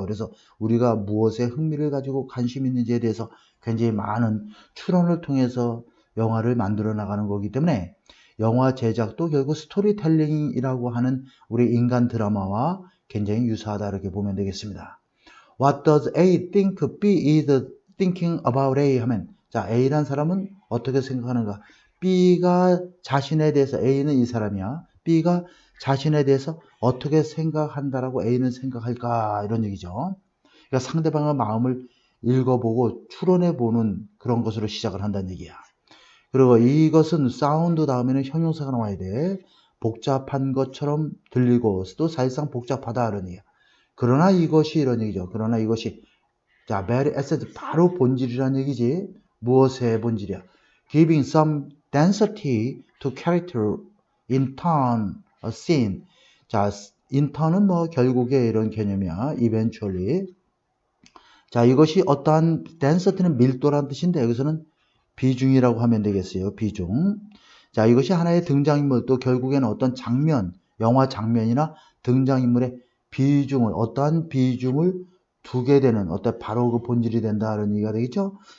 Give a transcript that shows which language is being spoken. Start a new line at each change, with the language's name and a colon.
Korean: 그래서 우리가 무엇에 흥미를 가지고 관심 있는지에 대해서 굉장히 많은 추론을 통해서 영화를 만들어 나가는 거기 때문에 영화 제작도 결국 스토리텔링이라고 하는 우리 인간 드라마와 굉장히 유사하다 이렇게 보면 되겠습니다.
English: What does A think B is thinking about A
Korean: 하면 자, A란 사람은 어떻게 생각하는가? B가 자신에 대해서 A는 이 사람이야. B가 자신에 대해서 어떻게 생각한다라고 A는 생각할까? 이런 얘기죠. 그러니까 상대방의 마음을 읽어보고 추론해보는 그런 것으로 시작을 한다는 얘기야. 그리고 이것은 사운드 다음에는 형용사가 나와야 돼. 복잡한 것처럼 들리고 또 사실상 복잡하다 이런 얘기야. 그러나 이것이 이런 얘기죠. 그러나 이것이 자, very essence 바로 본질이라는 얘기지. 무엇의 본질이야?
English: Giving some density to character in turn a scene.
Korean: 자, in turn은 뭐 결국에 이런 개념이야.
English: eventually.
Korean: 자, 이것이 어떠한 density는 밀도라는 뜻인데 여기서는 비중이라고 하면 되겠어요. 비중. 자, 이것이 하나의 등장인물 또 결국에는 어떤 장면, 영화 장면이나 등장인물의 비중을 어떠한 비중을 두게 되는 어떤 바로 그 본질이 된다는 얘기가 되겠죠.